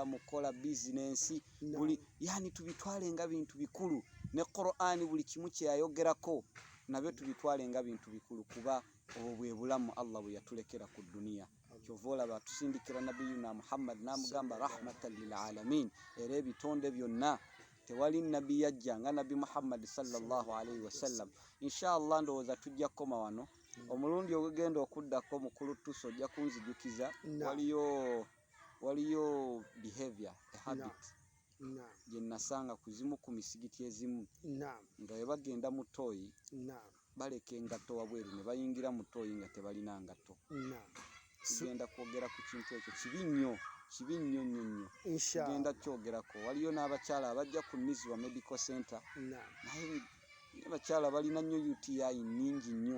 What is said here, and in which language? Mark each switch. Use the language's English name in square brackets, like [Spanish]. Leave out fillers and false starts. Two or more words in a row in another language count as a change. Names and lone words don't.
[Ganda] mu kukola bizinensi buli yani tubitwale nga bintu bikulu ne Qur'ani buli kimu kye yayogerako nabyo tubitwale nga bintu bikulu kuba obwo bwe bulamu Allah bwe yatulekera ku duniya kyova olaba tusindikira nabiyuna Muhammad n'amugamba [Arabic] رحمة للعالمين [Ganda] era ebitonde byonna tewali nabbi yajja nga Nabi Muhammad [Arabic] صلى الله عليه وسلم [Ganda] inshallah ndowooza tujja kukoma wano omulundi ogenda okuddako mukulu tuso ojja kunzijukiza waliyo [English] behavior a habit [Ganda] gye nasanga kuzimu ku misigiti ezimu nga bwe bagenda mu ttooyi baleka engatto wabweru ne bayingira mu ttooyi nga tebalina ngatto. Tugenda kwogera ku kintu ekyo kibi nnyo nnyo. Tugenda kyogerako. Waliyo n'abakyala abajja ku Nizwa Medical Center naye abakyala balina nnyo UTI nnyingi nnyo.